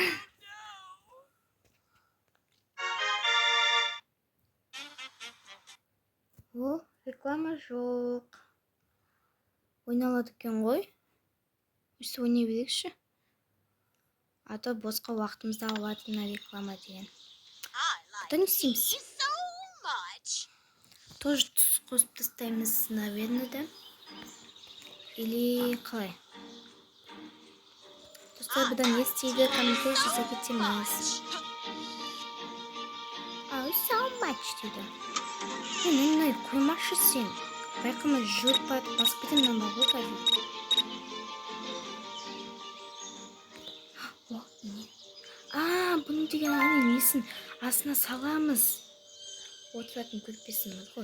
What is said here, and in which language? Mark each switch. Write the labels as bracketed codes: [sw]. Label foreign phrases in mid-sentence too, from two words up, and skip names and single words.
[kk] О, реклама жоқ. Ойналады екен ғой. Өсі ойнай берекші. [ru] А то [kk] босқа уақытымызды алады мына реклама деген. Бұда не істейміз? [en] So much. [kk] Тоже тұз қосып тастаймыз, [ru] наверное, да? [kk] Или қалай? Достар, бұда не істейді? Комментарий жаза кетеміз. [en] So much [kk] дейді. Мынай қоймашы сен. Байқамай жүріп барып басып кетемін ба ғой қазір. О, не? Бұны деген несін астына саламыз. Отыратын көрпесіміз ғой.